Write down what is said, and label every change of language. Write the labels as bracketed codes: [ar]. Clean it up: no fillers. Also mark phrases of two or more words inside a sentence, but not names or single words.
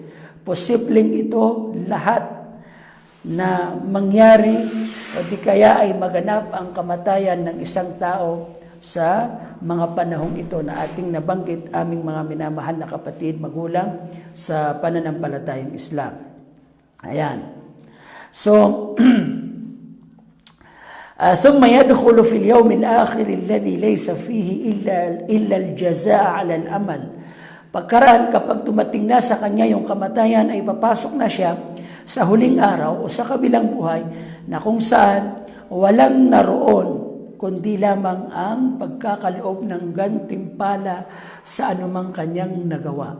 [tl] Posibleng ito lahat na mangyari o di kaya ay maganap ang kamatayan ng isang tao sa mga panahong ito na ating nabanggit, aming mga minamahal na kapatid, magulang sa pananampalatayang Islam. Ayan. So, [ar] ثم يدخل في اليوم الآخر الذي ليس فيه إلا الجزاء على العمل. [tl] Pagkaraan, kapag dumating na sa kanya yung kamatayan, ay papasok na siya sa huling araw o sa kabilang buhay na kung saan walang naroon kundi lamang ang pagkakaloob ng gantimpala sa anumang kanyang nagawa.